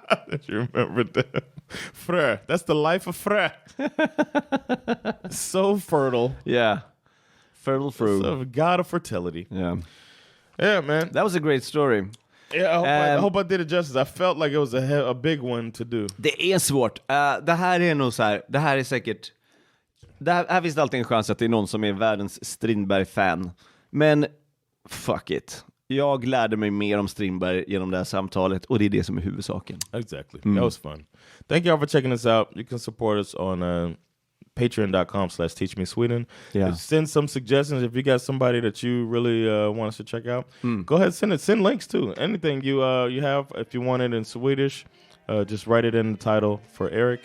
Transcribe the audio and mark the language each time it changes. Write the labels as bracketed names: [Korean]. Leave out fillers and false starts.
[English] Did you remember that? Frö. That's the life of Frö. So fertile. Yeah. Fertile fruit. So god of fertility. Yeah. Yeah, man. That was a great story. Yeah, I hope I did it justice. I felt like it was a big one to do. [Swedish] Det är svårt. Det här är nog så här. Det här är säkert... Här finns det alltid en chans att det är någon som är världens Strindberg-fan. Men fuck it. Jag lärde mig mer om Strindberg genom det här samtalet, och det är det som är huvudsaken. [English] Exactly. That was fun. Thank you all for checking us out. You can support us on patreon.com/teachmesweden. Yeah. Send some suggestions if you got somebody that you really want us to check out. Go ahead, send links too. Anything you have, if you want it in Swedish, just write it in the title for Erik.